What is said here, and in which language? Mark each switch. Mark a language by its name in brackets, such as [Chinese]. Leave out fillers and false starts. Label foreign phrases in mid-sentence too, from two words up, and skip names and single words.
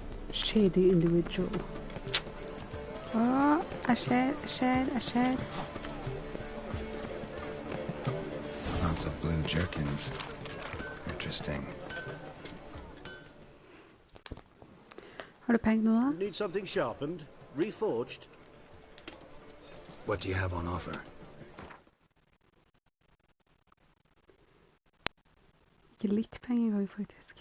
[English] Shady individual. Oh, I shared. Lots of blue jerkins. Interesting. [Norwegian] Har du penger nå da? [English] Need something sharpened? Reforged? What do you have on offer? [Norwegian] Ikke litt penger engang, faktisk.